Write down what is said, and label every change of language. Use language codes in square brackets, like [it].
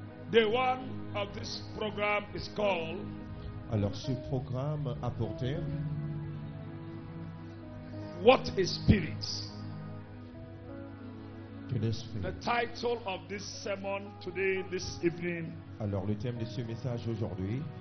[en] The one of this program is called [fr] Alors, ce programme a pour thème [en] What is Spirit? [fr] que l'esprit. [en] The title of this sermon today, this evening, [fr] Alors, le thème de ce message aujourd'hui,